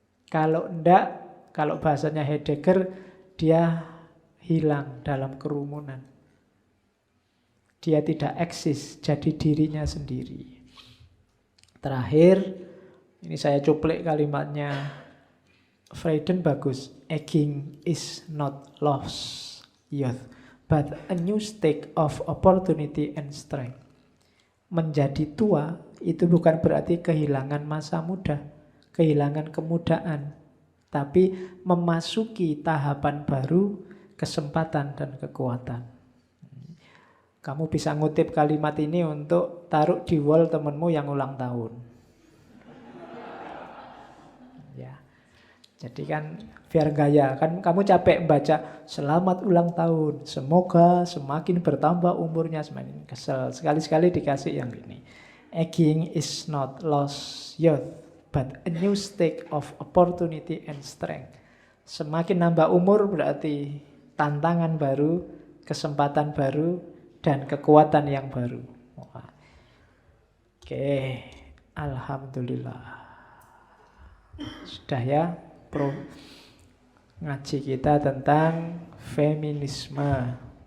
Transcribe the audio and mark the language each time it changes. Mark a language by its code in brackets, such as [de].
[id] Kalau tidak, kalau bahasanya Heidegger, dia hilang dalam kerumunan. Dia tidak eksis, jadi dirinya sendiri. Terakhir, ini saya cuplik kalimatnya Friedan bagus. [en] Aging is not lost youth, but a new state of opportunity and strength. [id] Menjadi tua itu bukan berarti kehilangan masa muda, kehilangan kemudaan, tapi memasuki tahapan baru, kesempatan dan kekuatan. Kamu bisa ngutip kalimat ini untuk taruh di wall temenmu yang ulang tahun. Ya. Jadi kan biar gaya, kan kamu capek membaca selamat ulang tahun, semoga semakin bertambah umurnya, semakin kesel. Sekali-sekali dikasih yang ini. [en] Aging is not lost youth, but a new state of opportunity and strength. [id] Semakin nambah umur berarti tantangan baru, kesempatan baru, dan kekuatan yang baru. Oke, alhamdulillah. Sudah ya, ngaji kita tentang feminisme.